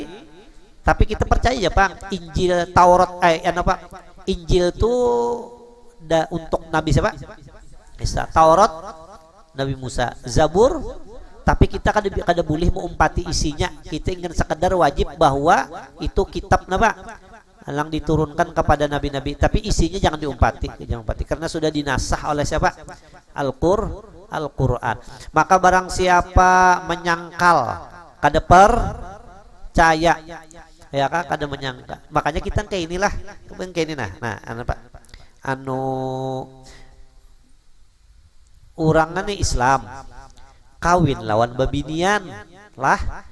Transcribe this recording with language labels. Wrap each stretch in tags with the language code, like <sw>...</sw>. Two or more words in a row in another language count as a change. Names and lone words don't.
<id>Tapi kita percaya ya Pak, Injil, Taurat, Injil itu untuk Nabi siapa? Isa. Taurat Nabi Musa.</id> <bjn>Zabur, tapi kita kada boleh mengumpati isinya.</bjn> <id>Kita ingin sekedar wajib bahwa itu kitab napa yang diturunkan kepada nabi-nabi, tapi isinya jangan diumpati, karena sudah dinasah oleh siapa? Al-Quran.</id> <bjn>Maka barang siapa menyangkal kada percaya ya kan, kada menyangka. Makanya kita kayak inilah, kayak ini nah urangan Islam kawin lawan babinian lah.</bjn>